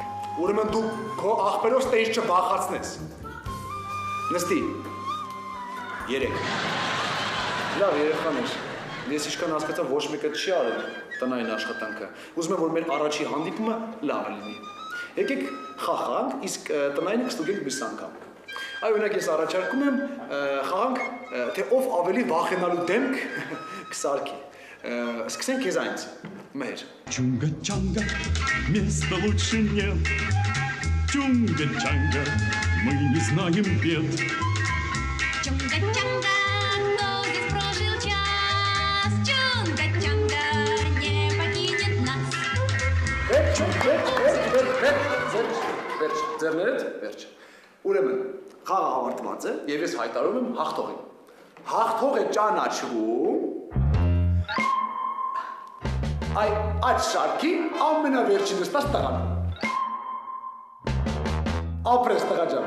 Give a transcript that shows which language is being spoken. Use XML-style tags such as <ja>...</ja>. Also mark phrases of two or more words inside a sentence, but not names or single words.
<hy>Ուրեմն դու քո աղբերով ստեյս չբախացնես։ Նստի։ 3։ Լավ, երեխաներ, ես ինչքան հասկացա ոչ մեկը չի արել տնային աշխատանքը։ Ուզում եմ, որ մեր առաջի հանդիպումը լավ լինի։ Եկեք խաղանք, իսկ տնայինը կստուգենք մյուս անգամ։ Այ օրինակ ես առաջարկում եմ խաղանք, թե ով ավելի վախենալու դեմք կսարքի։ Սկսենք քեզանից։ Մհեր։</hy> <ru>Чунга-чанга, места лучше нет. Чунга-чанга, мы не знаем бед. Чунга-чанга, кто здесь прожил час? Чунга-чанга не покинет нас.</ru> <hy>Վերջ։ Ուրեմն, խաղը ավարտված է եւ ես հայտարարում եմ հաղթողին։ Հաղթողը ճանաչվում այդ շարքի ամենավերջին նստած տղան։ Ապրես տղա ջան։</hy>